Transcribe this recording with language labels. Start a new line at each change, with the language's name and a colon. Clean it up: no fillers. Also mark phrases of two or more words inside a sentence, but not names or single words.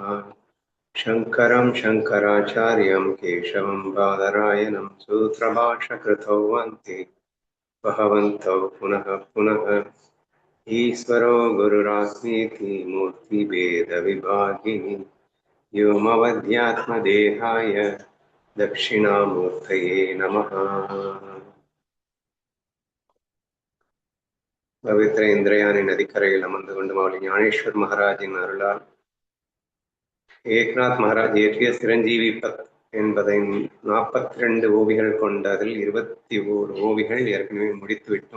Sanskrit: शङ्करं शङ्कराचार्यं केशवं बादरायणं सूत्रभाष्यकृतौ वन्ते भगवन्तौ पुनः पुनः। ईश्वरो गुरुरात्मेति मूर्तिभेदविभागिनि व्योमवद्यात्मदेहाय दक्षिणामूर्तये नमः।
Tamil: பவித்திர இந்திரயானி நதிக்கரையில் அமர்ந்து கொண்டு மாவட்ட ஞானேஸ்வர் மகாராஜின் அருளால் ஏக்நாத் மகாராஜ் இயற்றிய சிரஞ்சீவி பத் என்பதை 42 ஓவிகள் கொண்ட அதில் 21 ஓவிகள் ஏற்கனவே முடித்துவிட்டோம்.